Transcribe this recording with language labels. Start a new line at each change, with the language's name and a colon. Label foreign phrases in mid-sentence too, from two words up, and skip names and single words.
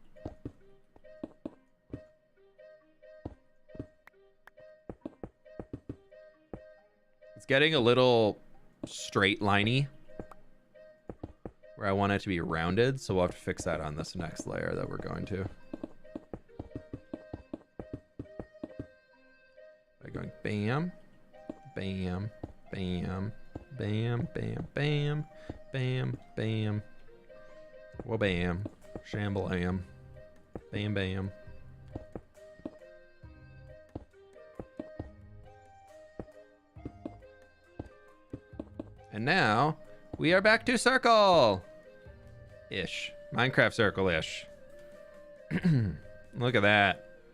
English: It's getting a little straight liney where I want it to be rounded, so we'll have to fix that on this next layer that we're going to. By going bam, bam, bam, bam, bam, bam, bam, bam, well bam, shambalam, bam, bam. And now we are back to circle-ish. Minecraft circle-ish. Look at that.